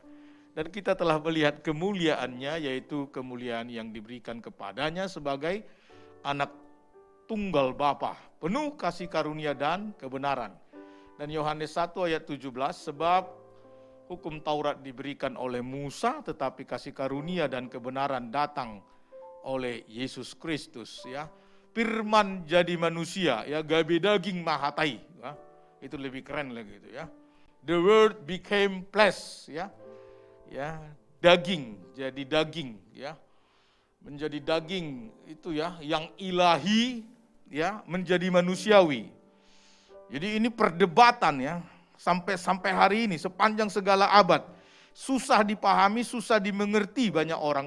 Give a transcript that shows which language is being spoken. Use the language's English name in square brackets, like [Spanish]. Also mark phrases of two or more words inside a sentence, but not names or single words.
[Indonesian] Dan kita telah melihat kemuliaannya, yaitu kemuliaan yang diberikan kepadanya sebagai anak tunggal Bapa, penuh kasih karunia dan kebenaran. Dan Yohanes 1 ayat 17, sebab hukum Taurat diberikan oleh Musa, tetapi kasih karunia dan kebenaran datang oleh Yesus Kristus. Ya, firman jadi manusia, ya [Batak Toba] gabe daging mahatai, [Indonesian] ya. Itu lebih keren lagi itu ya. [English] The word became flesh, [Indonesian] ya. Ya, daging jadi daging ya, menjadi daging itu ya yang ilahi ya menjadi manusiawi. Jadi ini perdebatan ya sampai hari ini sepanjang segala abad, susah dipahami, susah dimengerti banyak orang.